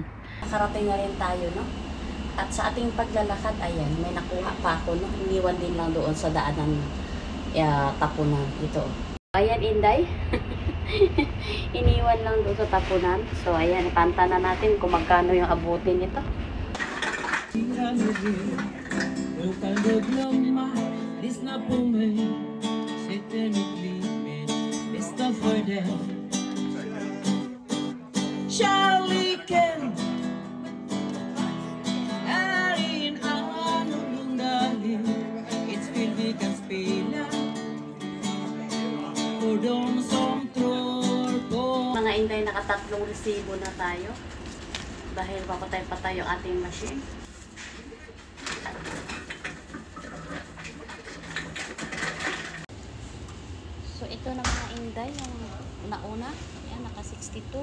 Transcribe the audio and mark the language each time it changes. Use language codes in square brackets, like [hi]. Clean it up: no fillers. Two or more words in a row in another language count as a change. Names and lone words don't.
[tl] Nakarating na rin tayo, no? At sa ating paglalakad, ayan, may nakuha pa ako, no? Iniwan din lang doon sa daanan tapunan. Ito. Ayan, Inday. Iniwan lang doon sa tapunan. So, ayan, ipanta na natin kung magkano yung abutin nito. Charlie Ken it's feel vi kan spela och de som tror på. Mga Inday, nakatatlong resibo na tayo dahil papatay pa tayo ating machine. So ito na mga Inday, yung nauna, yan, naka 62.